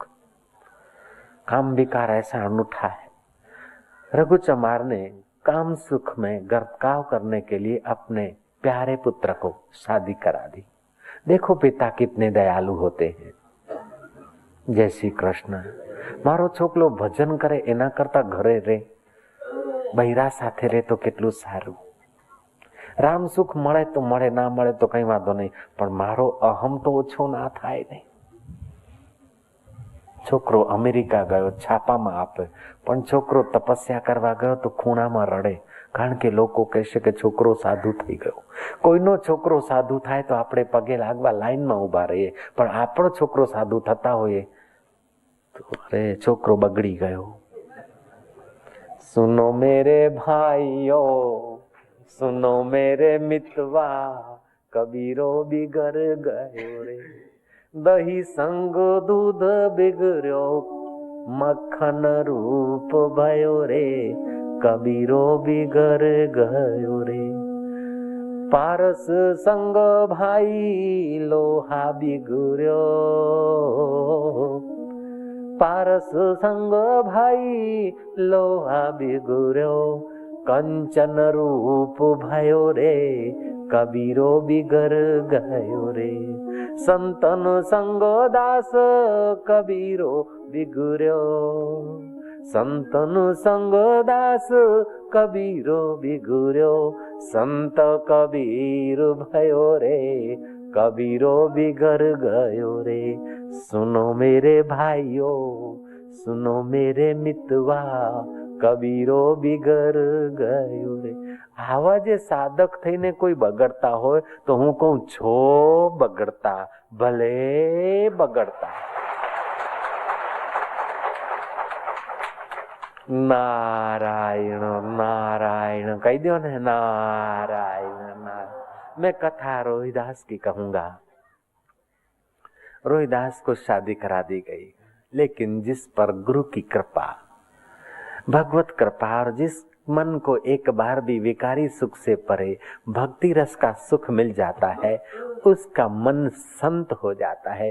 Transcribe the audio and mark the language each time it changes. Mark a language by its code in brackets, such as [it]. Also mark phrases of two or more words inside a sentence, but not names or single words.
[hi] काम विकार ऐसा अनूठा है। रघु चमार ने काम सुख में गर्भकाव करने के लिए अपने प्यारे पुत्र को शादी करा दी। देखो पिता कितने दयालु होते हैं। [gu] જય શ્રી કૃષ્ણ. મારો છોકલો ભજન કરે એના કરતા ઘરે રે, બૈરા સાથે રે તો કેટલું સારું। રામ સુખ મળે તો મળે, ના મળે તો કઈ વાંધો નહીં, પણ મારો અહમ તો ઓછો ના થાય નહીં। છોકરો અમેરિકા ગયો, છાપામાં આપે, પણ છોકરો તપસ્યા કરવા ગયો તો ખૂણામાં રડે, કારણ કે લોકો કહેશે કે છોકરો સાધુ થઈ ગયો। કોઈનો છોકરો સાધુ થાય તો આપણે પગે લાગવા લાઈનમાં ઉભા રહીએ, પણ આપણો છોકરો સાધુ થતા હોઈએ તો અરે છોકરો બગડી ગયો। [hi] सुनो मेरे भाइयों, सुनो मेरे मितवा, कबीरो बिगड़ गयो रे। दही संग दूध बिगड़ो, मक्खन रूप भयो रे। कबीरो बिगड़ गयो रे। पारस संग भाई लोहा बिगड़ो, पारस संग भाई लोहा बिगड़ो। कंचन रूप भयो रे, कबीरो बिगड़ गयो रे। संतन संग दास कबीरो बिगड़ो, संतन संग दास कबीरो बिगड़ो। संत कबीर भयो रे, कबीरो बिगड़ गयो रे। सुनो मेरे भाइयों, सुनो मेरे मितवा, कबीरो बिगड़ गयो रे। [gu] આવા જે સાધક થઈને કોઈ બગડતા હોય તો હું કહું છો બગડતા, ભલે બગડતા। નારાયણ નારાયણ કહી દિયો ને, નારાયણ નારાયણ। [hi] मैं कथा रोहिदास की कहूंगा। रोहिदास को शादी करा दी गई, लेकिन जिस पर गुरु की कृपा, भगवत कृपा, और जिस मन को एक बार भी विकारी सुख से परे भक्ति रस का सुख मिल जाता है, उसका मन संत हो जाता है।